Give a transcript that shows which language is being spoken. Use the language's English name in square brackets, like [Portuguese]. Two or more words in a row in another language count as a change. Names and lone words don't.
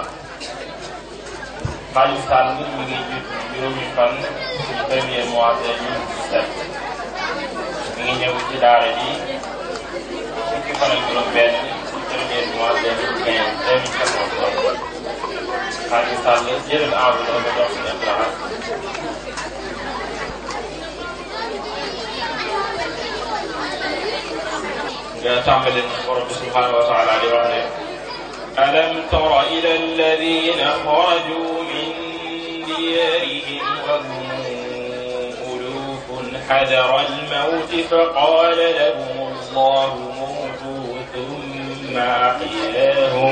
[Wolof] Xaalis Sall mi ngi judd juróomi fan ci [French] premier mois [Wolof] 2017 mi ngi ñëw ci daara ji fukki fan ak juróom-benn ci [French] premier mois [Wolof] 2014. Xaalis Sall jëlal enveloppe ba jox suñu Ibrahima. [Arabic] تامل رب سبحانه وتعالى لوحده ألم تر إلى الذين خرجوا من ديارهم وهم ألوف حذر الموت فقال لهم الله موتوا ثم أحياهم.